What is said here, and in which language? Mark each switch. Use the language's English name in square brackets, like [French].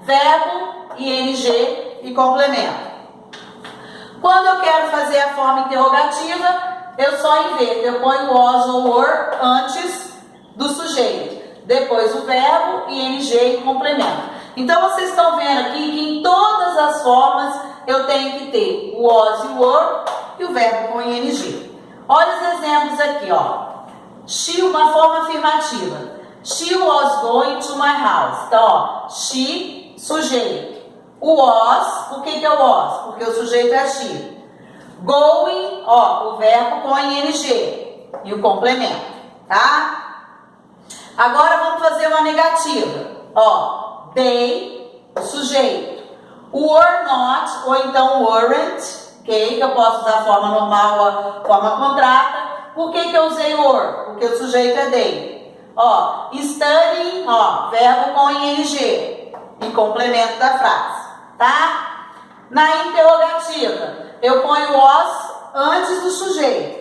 [Portuguese] Verbo, ing e complemento. Quando eu quero fazer a forma interrogativa, eu só inverto, eu ponho was ou were antes do sujeito, depois o verbo, ing e complemento. Então vocês estão vendo aqui que em todas as formas eu tenho que ter o was e o were e o verbo com ing. Olha os exemplos aqui, ó. She, uma forma afirmativa. [English] She was going to my house. [Portuguese] Então, ó, she, sujeito. O was, por que é o was? Porque o sujeito é she. Going, ó, o verbo com ing e o complemento, tá? Agora vamos fazer uma negativa. Ó, they, o sujeito. [English] Were not, [Portuguese] ou então [English] weren't, ok? [Portuguese] Que eu posso usar a forma normal ou a forma contrata. Por que eu usei were? Porque o sujeito é they. Ó, studying, ó, verbo com ing e complemento da frase, tá? Na interrogativa, eu ponho was antes do sujeito.